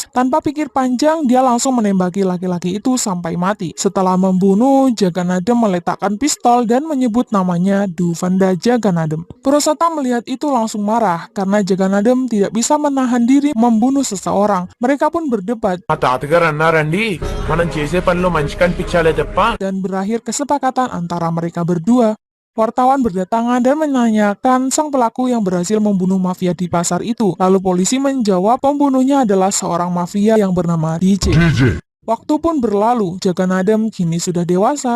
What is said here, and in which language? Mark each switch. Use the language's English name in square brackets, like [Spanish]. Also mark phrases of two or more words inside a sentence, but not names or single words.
[Indonesian] Tanpa pikir panjang, dia langsung menembaki laki-laki itu sampai mati. Setelah membunuh, Jagannatham meletakkan pistol dan menyebut namanya Duvanda Jagannatham. Purushottam melihat itu langsung marah karena Jagannatham tidak bisa menahan diri membunuh seseorang. Mereka pun berdebat [Telugu] మా తాతగారు అన్నారండి, మనం చేసే పనిలో మంచి కనిపించాలే తప్ప. [Indonesian] dan berakhir kesepakatan antara mereka berdua. Wartawan berdatangan dan menanyakan sang pelaku yang berhasil membunuh mafia di pasar itu. Lalu polisi menjawab pembunuhnya adalah seorang mafia yang bernama DJ. Waktu pun berlalu, Jagannatham kini sudah dewasa.